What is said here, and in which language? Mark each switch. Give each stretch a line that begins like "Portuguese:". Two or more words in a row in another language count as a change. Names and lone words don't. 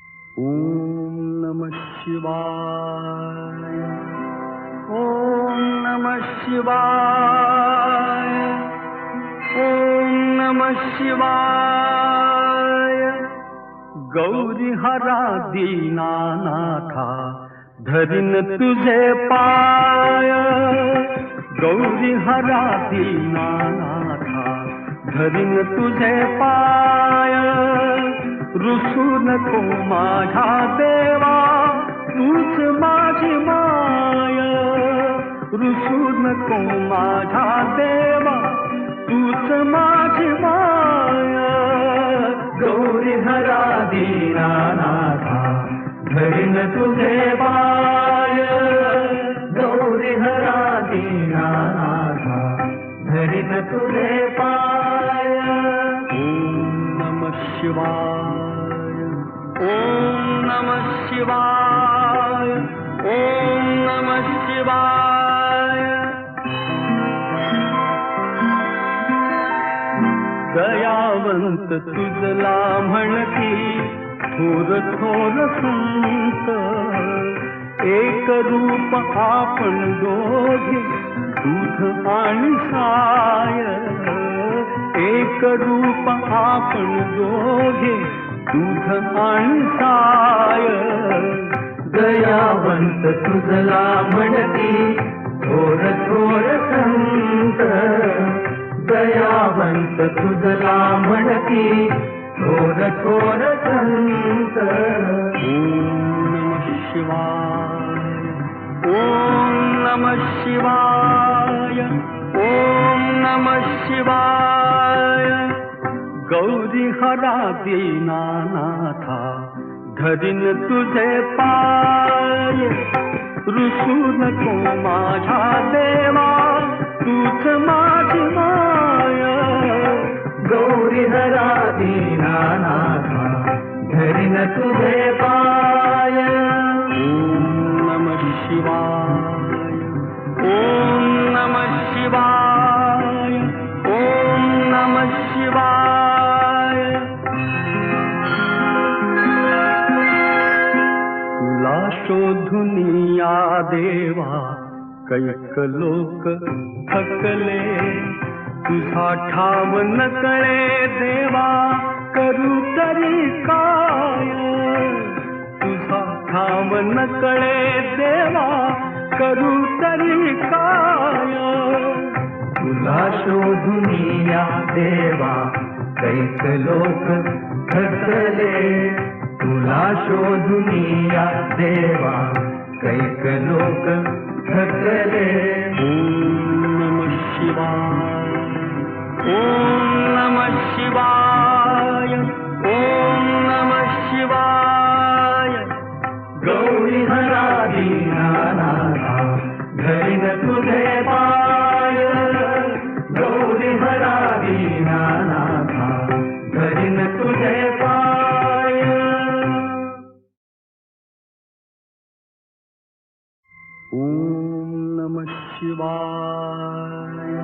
Sanskrit: ओम नमः शिवाय. ओम नमः शिवाय. ओम नमः शिवाय.
Marathi: गौरी हरा दीनानाथा धरिन तुझे पाय. गौरी हरा दीनानाथा धरिन तुझे पाय. रुसू नको माझा देवा तूच माझी माय. रुसू नको माझा देवा तूच माझी माय. गौरी हरा दीनानाथा धरिन तुझे पाय. गौरी हरा दीनानाथा धरिन तुझे पाय.
Sanskrit: ओम नमः शिवाय. ओम नमः शिवाय. ओम नमः शिवाय.
Marathi: दयावंत तुझला म्हणती थोर थोर संत. एक रूप आपण दोघे दूध आणि साय. एक रूप आपण दोघे दूध आणि साय. दयावंत तुझला म्हणती थोर थोर संत. दयावंत तुझला म्हणती थोर थोर संत.
Sanskrit: ओम नमः शिवाय. ओम नमः शिवाय. ओम नमः शिवाय.
Marathi: गौरी हरा दीनानाथा धरिन तुझे पाय. रुसू नको माझा देवा तूच माझी माय. गौरी हरा दीनानाथा धरिन तुझे पाय.
Sanskrit: ओम नमः शिवाय. ओम नमः शिवाय. ओम नमः शिवाय.
Marathi: तुला शोधुनिया देवा कैक लोक थकले. तुझा ठाव न कळे देवा करू तरी काय. तुझा ठाव न कळे देवा करू तरी काय. तुला शोधुनिया देवा कैक लोक थकले. तुला शोधुनिया देवा कैक लोक थकले.
Sanskrit: ओम नमः शिवाय. ओम नमः शिवाय. ओम नमः शिवाय.
Marathi: गौरी हरा दीनानाथा धरिन तुझे पाय. गौरी हरा दीनानाथा धरिन तुझे पाय.
Sanskrit: ओम नमः शिवाय.